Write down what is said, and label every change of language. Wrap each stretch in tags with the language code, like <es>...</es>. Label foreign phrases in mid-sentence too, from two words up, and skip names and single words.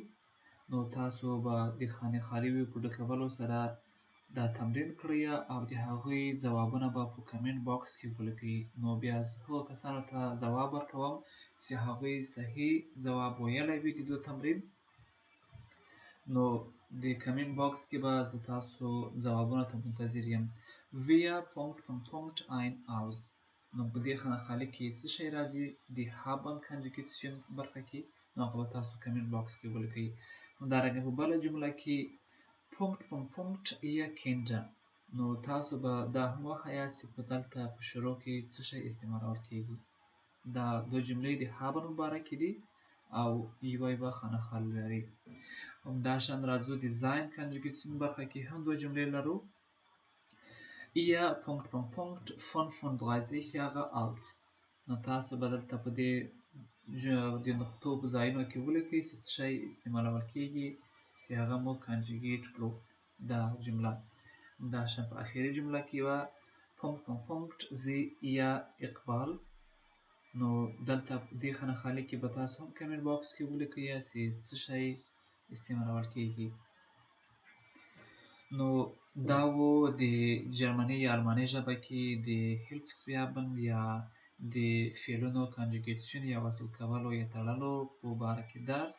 <ps>نو تاسو به د خانې خالي په ډکولو سره دا تمرین کړئ او د هغوی ځوابونه به په کمنټ باکس کې ولیکئ. نو بیا زه هغو کسانو ته ځواب ورکوم چې هغوی صحیح ځواب ویلی وي د دو تمرین. نو د کمنټ باکس کې به زه تاسو ځوابونو ته منتظر یم.</ps> <de>Wir ... ein aus.</de> <ps>نو په دې خانه خالي کې څه شی راځي د haben conjugation برخه کې، نو هغه به تاسو کمنټ باکس کې ولیکئ. همدارنګه په بله جمله کې ...</ps> <de>ihr Kinder.</de> <ps>نو تاسو به دا هم وښایاست چې په دلته په شروع کې څه شی استعمالول کېږي. دا دوه جملې د haben په باره کې دي او یوه به خانه خالي لري. همداشان راځو د sein conjugation برخه کې هم دوه جملې لرو.</ps> <de>Ihr ... 35 Jahre alt.</de> <ps>نو تاسو به دلته په دې د نقطو په ځایونو کې ولیکئ چې څه شی استعمالول کېږي چې هغه مو کنجوګیټ کړو دا جمله. همداشان په اخري جمله کې به ...</ps> <de>Sie ihr اقبال.</de> <ps>نو دلته په دې خانه خالي کې به تاسو هم کمنټ باکس کې ولیکئ چې څه شی استعمالول کېږي. نو دا و د جرمني یا الماني ژبه کې د هیلفسوربن یا د فعلونو کنجوګیشن یا وصل کولو یا تړلو په باره کې درس.</ps>